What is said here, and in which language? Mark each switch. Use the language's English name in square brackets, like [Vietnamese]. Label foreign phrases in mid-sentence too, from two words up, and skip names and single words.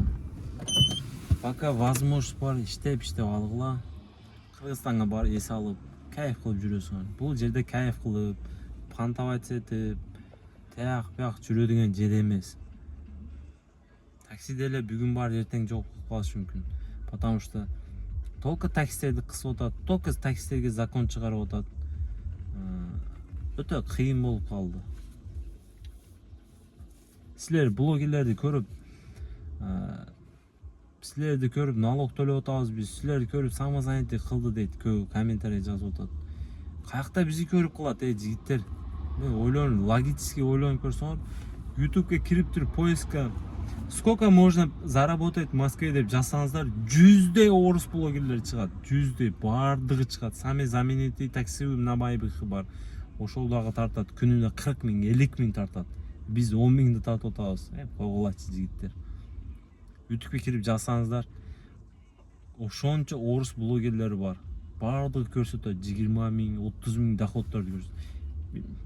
[Russian] Пока возможность [Kyrgyz] бар иштеп алгыла. Кыргызстанга барып эс алып, кайф кылып жүрөсүңөр. Бул жерде кайф кылып, пантавать этип, тияк бияк жүрө деген жер эмес. Таксиде эле бүгүн бар, эртең жок болуп калышы мүмкүн. [Russian] Потому что только [Kyrgyz] таксистерди кысып атат, только таксистерге закон чыгарып атат. Өтө кыйын болуп калды. Силер блогерлерди көрүп, налог төлөп атабыз биз, силерди көрүп самозанятый кылды дейт, көп комментарий жазып атат. Каякта бизди көрүп калат, жигиттер? Мен ойлонуп, логически ойлонуп көрсөңөр, YouTube'га кирип туруп [Russian] поиска сколько можно заработать в Москве [Kyrgyz] деп жазсаңыздар, 100 орус блогерлер чыгат, 100 бардыгы чыгат. [Russian] Сами знаменитый такси на Майбахы бар. [Kyrgyz] Ошол дагы тартат, күнүнө 40 000, 50 000 тартат. Биз 10 000 тартып атабыз. Койгулачы жигиттер. YouTube'га кирип жазсаңыздар, ошончо орус блогерлери бар. Бардыгы көрсөтөт, 20 000, 30 000 доходдорду көрсөтөт.